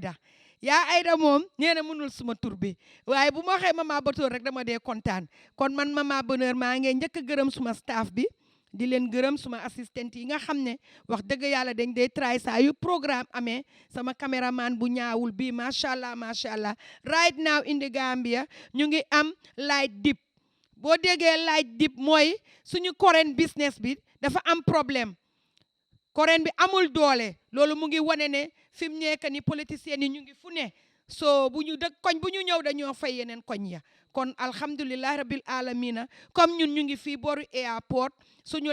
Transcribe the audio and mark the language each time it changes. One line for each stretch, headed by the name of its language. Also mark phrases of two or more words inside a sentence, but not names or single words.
Wolof: Aïda moom nee na mënul suma tur bi waaye bu ma waxee Mama Botor rek dama dee kontaan kon man Mama Bonheur maa ngi njëkk a gërëm suma staff bi di leen gërëm suma assistante yi nga xam ne wax dëgg yàlla dañ dee try saa yu programme amee sama caméraman bu ñaawul bii
Arabic: ما شاء الله
English: right now in the Gambia
Wolof: ñu ngi am
English: light dip
Wolof: boo déggee
English: light dip
Wolof: mooy suñu
English: current business
Wolof: bi dafa am problème current bi amul doole loolu mu ngi wane ne fi mu nekk ni politiciens yi ñu ngi fu ne so bu ñu dëkk koñ bu ñu ñëw dañoo fay yeneen koñ ya kon
Arabic: الحمد لله رب العالمين
Wolof: comme ñun ñu ngi fii boru airport suñu